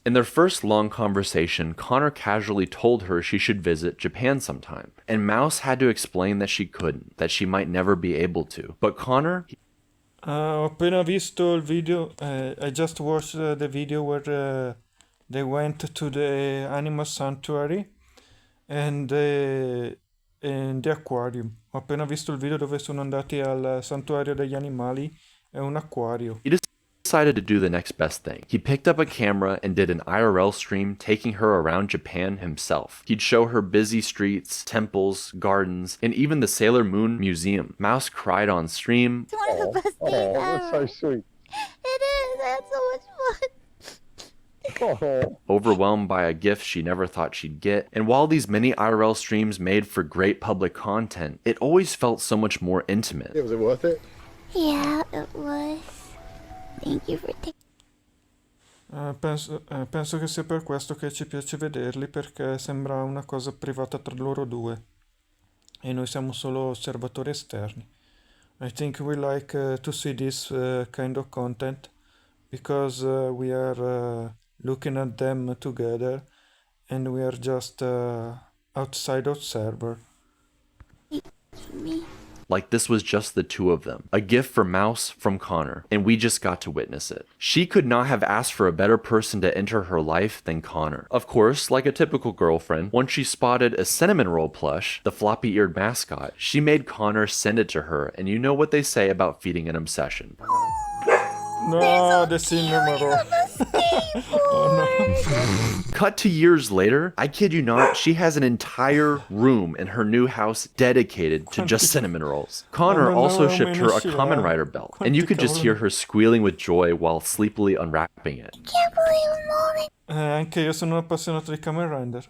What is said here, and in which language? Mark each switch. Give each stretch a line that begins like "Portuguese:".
English: In their first long conversation, Connor casually told her she should visit Japan sometime, and Mouse had to explain that she couldn't, that she might never be able to. But Connor,
Italian: Ho appena visto il video,
English: I just watched the video where they went to the animal sanctuary and in the aquarium.
Italian: Ho appena visto il video dove sono andati al santuario degli animali e un acquario.
English: he decided to do the next best thing. He picked up a camera and did an IRL stream taking her around Japan himself. He'd show her busy streets, temples, gardens, and even the Sailor Moon Museum. Mouse cried on stream. It's one of the best things ever. That's so sweet. It is. I had so much fun. Overwhelmed by a gift she never thought she'd get. And while these many IRL streams made for great public content, it always felt so much more intimate. Was it worth it? Yeah, it was. Thank you for taking.
Italian: Penso che sia per questo che ci piace vederli, perché sembra una cosa privata tra loro due e noi siamo solo osservatori esterni.
English: I think we like to see this kind of content because we are looking at them together and we are just outside observer. Me. Like this was just the two of them. A gift for Mouse from Connor, and we just got to witness it. She could not have asked for a better person to enter her life than Connor. Of course, like a typical girlfriend, once she spotted a cinnamon roll plush, the floppy-eared mascot, she made Connor send it to her, and you know what they say about feeding an obsession. No, the cinnamon roll. Cut to years later, I kid you not, she has an entire room in her new house dedicated to just cinnamon rolls. Connor also shipped her a Kamen Rider belt, and you could just hear her squealing with joy while sleepily unwrapping it. Can't believe Mommy.
Italian: Anche io sono un appassionato di Kamen Rider.